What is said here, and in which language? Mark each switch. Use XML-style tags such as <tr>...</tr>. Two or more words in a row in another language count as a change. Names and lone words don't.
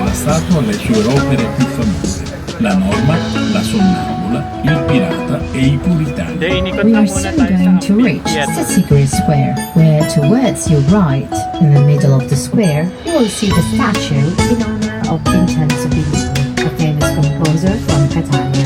<it>passato alle sue opere più famose: La Norma, La Sonnambula, Il Pirata e I Puritani.</it> <tl>Inikot</tl> <en>We</en> <tl>lang</tl> <en>are</en> <tl>muna</tl> <en>soon</en> <tl>tayo sa</tl> <en>going to reach</en> <tl>amphitheater.</tl> <en>the Secret Square, where towards your right, in the middle of the square, you will see the statue in honor of Vincenzo Bellini, a famous composer from Catania.</en>